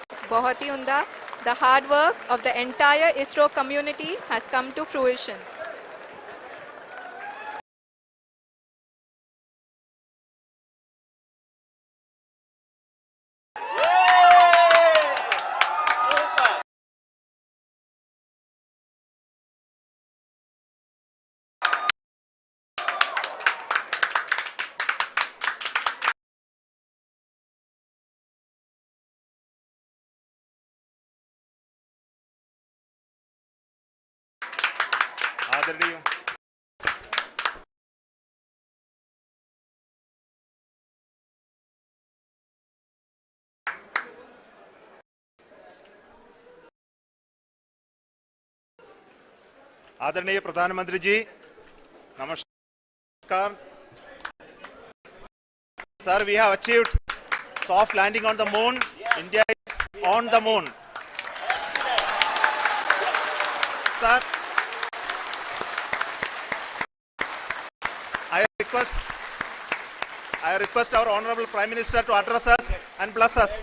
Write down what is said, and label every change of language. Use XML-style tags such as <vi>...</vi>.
<hi>बहुत ही उम्दा.</hi> <en>The hard work of the entire ISRO community has come to fruition.</en> <hi>आदरणीय आदरणीय प्रधानमंत्री जी, नमस्कार sir.</hi> <en>We have achieved soft landing on the moon. India is on the moon. Sir, I request our Honorable Prime Minister to address us and bless us.</en>